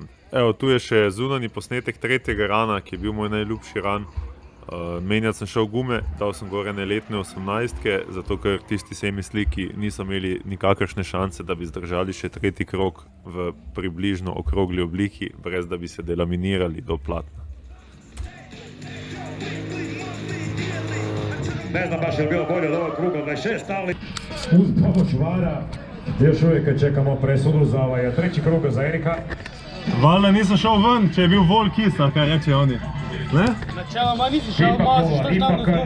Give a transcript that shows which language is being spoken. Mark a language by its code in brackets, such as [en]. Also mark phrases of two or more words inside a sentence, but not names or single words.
[sl] Evo, tu je še zunanji posnetek tretjega rana, ki je bil moj najljubši ran. Menjat sem šel gume, dal sem gore ene letne 18-ke, zato ker tisti semisliki niso imeli nikakršne šanse, da bi zdržali še tretji krog v približno okrogli obliki, brez da bi se delaminirali do platna. [hr] Ne znam baš je li bilo bolje od ovog kruga 26, ali... Uz pomoć VAR-a još uvijek čekamo presudu za treći krug za Erika. [sl] Valjda nisem šel ven, če je bil vol kis, ali kaj reče oni. Ne? Načeloma nisi šel, malo si štaš tam do zgubo.